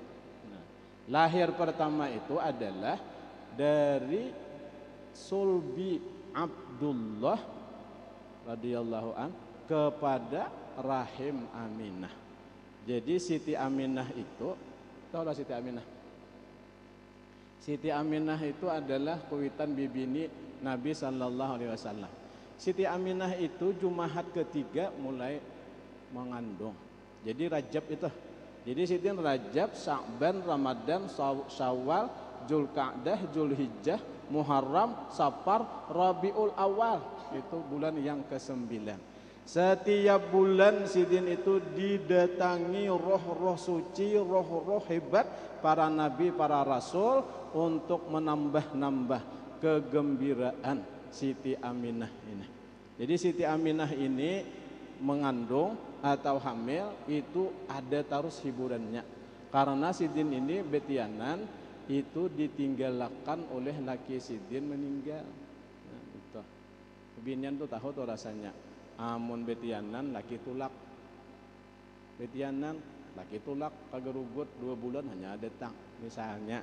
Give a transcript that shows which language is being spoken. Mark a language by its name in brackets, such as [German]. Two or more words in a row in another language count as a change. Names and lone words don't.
[Indonesian] Lahir pertama itu adalah dari sulbi Abdullah [Arabic] رضي الله عن [Indonesian] kepada rahim Aminah. Jadi Siti Aminah itu, tahulah Siti Aminah? Siti Aminah itu adalah kuitan bibini Nabi [Arabic] صلى الله عليه وسلم. [Indonesian] Siti Aminah itu Jumat ketiga mulai mengandung. Jadi Rajab itu. Jadi Siti Rajab, Sya'ban, Ramadan, Syawal, Zulqa'dah, Zulhijjah, Muharram, Safar, Rabiul Awal. Itu bulan yang ke-9. Setiap bulan Sidin itu didatangi roh-roh suci, roh-roh hebat para nabi, para rasul untuk menambah-nambah kegembiraan Siti Aminah ini. Jadi Siti Aminah ini mengandung atau hamil itu ada terus hiburannya. [Banjar] Karena sidin ini betianan itu ditinggalkan oleh laki sidin meninggal. Nah, itu. Binian tuh tahu tuh rasanya. Amun betianan laki tulak. Betianan laki tulak kagerugut 2 bulan hanya datang misalnya.